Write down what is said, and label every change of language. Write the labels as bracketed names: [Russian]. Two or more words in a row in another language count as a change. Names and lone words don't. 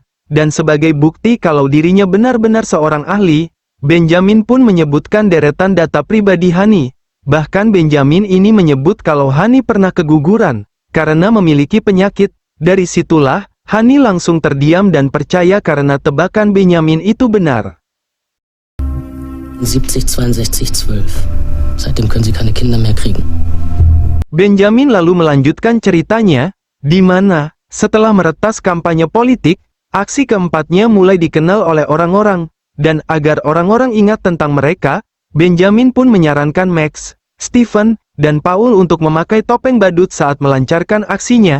[Indonesian] Dan sebagai bukti kalau dirinya benar-benar seorang ahli, Benjamin pun menyebutkan deretan data pribadi Hani. Bahkan Benjamin ini menyebut kalau Hani pernah keguguran, karena memiliki penyakit. Dari situlah, Hani langsung terdiam dan percaya karena tebakan Benjamin itu benar. 70-62-12. [German] Seitdem können sie keine Kinder mehr kriegen. [Indonesian] Benjamin lalu melanjutkan ceritanya, di mana, setelah meretas kampanye politik, aksi keempatnya mulai dikenal oleh orang-orang, dan agar orang-orang ingat tentang mereka, Benjamin pun menyarankan Max, Stephen, dan Paul untuk memakai topeng badut saat melancarkan aksinya.